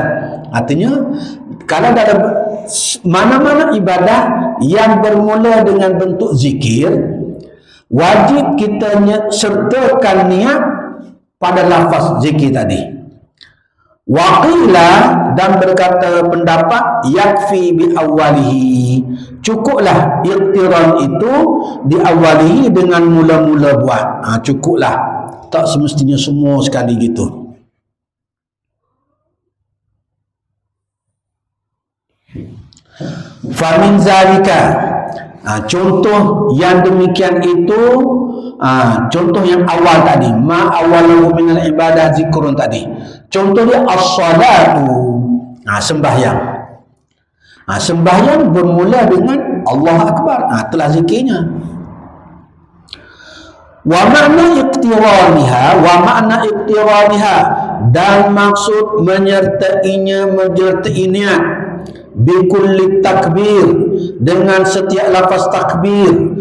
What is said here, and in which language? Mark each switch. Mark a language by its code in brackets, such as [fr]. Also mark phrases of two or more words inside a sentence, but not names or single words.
[ms] Artinya kalau ada mana-mana ibadah yang bermula dengan bentuk zikir, wajib kita sertakan niat pada lafaz zikir tadi. Waqila, dan berkata pendapat [ar] يكفي بأوله, [ms] cukuplah iqtiran itu di awalihi dengan mula-mula buat. Cukuplah, tak semestinya semua sekali gitu. [ar] فمن ذلك, [ms] contoh yang demikian itu, contoh yang awal tadi, [ar] ما أوله من العبادة ذكر tadi. [ms] Contoh dia as-salatu, sembahyang. Sembahyang bermula dengan Allah Akbar, telah zikirnya. [ar] ومعنى اقترانها, [ms] dan maksud menyertai niat [ar] بكل تكبير, [ms] dengan setiap lafaz takbir.